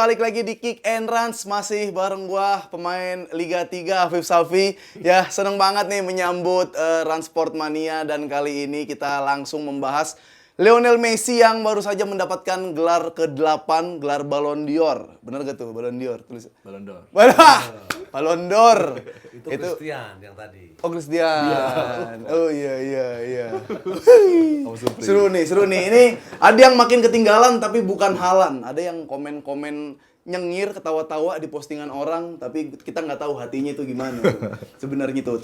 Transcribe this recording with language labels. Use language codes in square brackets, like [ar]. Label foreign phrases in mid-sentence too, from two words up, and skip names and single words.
[id] Balik lagi di Kick and Runs, masih bareng gua pemain Liga 3 Afif Safi. Ya, seneng banget nih menyambut Run Sport Mania, dan kali ini kita langsung membahas Lionel Messi yang baru saja mendapatkan gelar ke-8, gelar Ballon d'Or. Bener gak tuh Ballon d'Or tulis? Ballon d'Or. Ballon d'Or. Itu Christian yang tadi. Oh, Christian. Oh iya. Seru nih. Ini ada yang makin ketinggalan tapi bukan Haaland. Ada yang komen-komen nyengir, ketawa-tawa di postingan orang, tapi kita nggak tahu hatinya itu gimana sebenarnya itu.